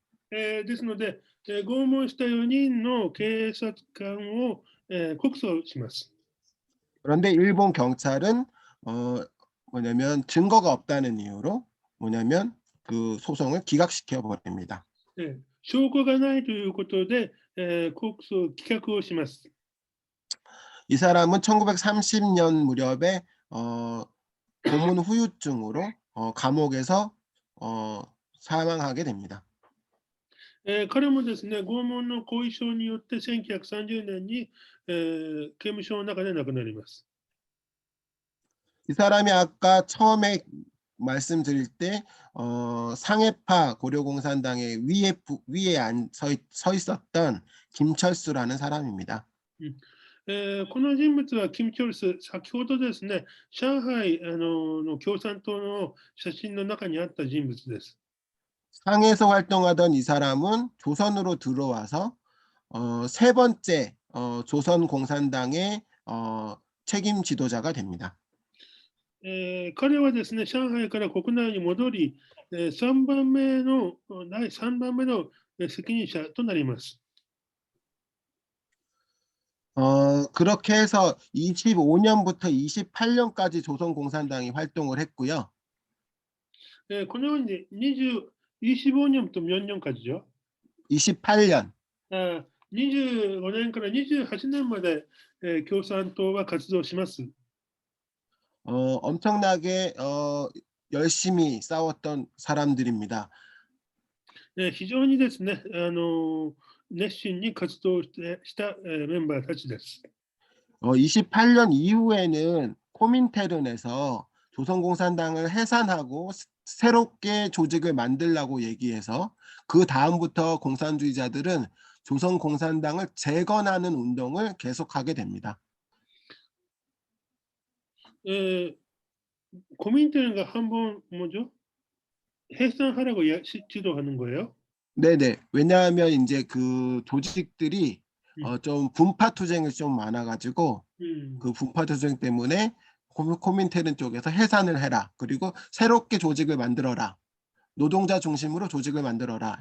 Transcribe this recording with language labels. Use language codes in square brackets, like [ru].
[ja] ですので、拷問した4人の警察官を、告訴します。 [ko] 그런데 일본 경찰은 뭐냐면 증거가 없다는 이유로 뭐냐면 그 소송을 기각시켜 버립니다. [ja] 証拠がないということで、告訴を棄却をします。 [ko] 이 사람은 1930년 무렵에 고문 후유증으로 감옥에서 사망하게 됩니다. [ja] 彼もですね、拷問の後遺症によって1930年に、刑務所の中で亡くなります。 [ko] 이 사람이 아까 처음에 말씀드릴 때 상해파 고려공산당의 위에 서 있었던 김철수라는 사람입니다. [ja] この人物はキム・チョルス、先ほどですね、上海の共産党の写真の中にあった人物です。 [ko] 상해에서 활동하던 이 사람은 조선으로 들어와서 세 번째 조선공산당의 책임 지도자가 됩니다. [ja] 彼はですね、上海から国内に戻り、第3番目の責任者となります。 [ko] 그렇게 해서 25년부터 28년까지 조선공산당이 활동을 했고요. [ja] このように25年と4年 [ko] 까지죠. 28년. [ja] 25年から28年まで共産党は活動します。 [ko] 엄청나게 열심히 싸웠던 사람들입니다. [ja] 非常にですね、熱心に活動したメンバーたちです。 [ko] 28년 이후에는 코민테른에서 조선공산당을 해산하고 새롭게 조직을 만들라고 얘기해서 그 다음부터 공산주의자들은 조선공산당을 재건하는 운동을 계속하게 됩니다. [ja] コミンテルが半分 [ko] 뭐죠? 해산하라고 지도하는 거예요? 네네. 왜냐하면 이제 그 조직들이 좀 분파 투쟁이 좀 많아가지고 그 분파 투쟁 때문에 코민테른 쪽에서 해산을 해라. 그리고 새롭게 조직을 만들어라. 노동자 중심으로 조직을 만들어라.